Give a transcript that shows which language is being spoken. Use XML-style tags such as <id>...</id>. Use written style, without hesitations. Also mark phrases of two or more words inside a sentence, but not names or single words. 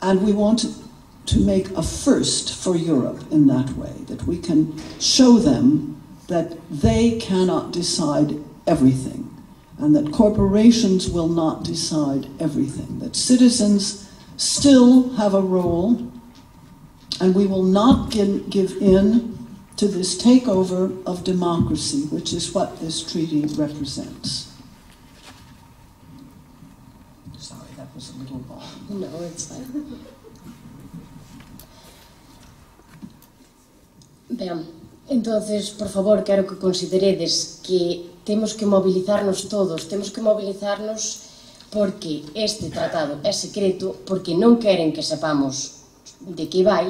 <en>And we want to make a first for Europe in that way, that we can show them that they cannot decide everything, and that corporations will not decide everything, that citizens still have a role, and we will not give in to this takeover of democracy, which is what this treaty represents. Sorry, that was a little long. No, it's fine.</en> <gl>Ben, entonces, por favor, quero que consideredes que temos que mobilizarnos todos, temos que mobilizarnos porque este tratado é secreto, porque non queren que sepamos de que vai,</gl>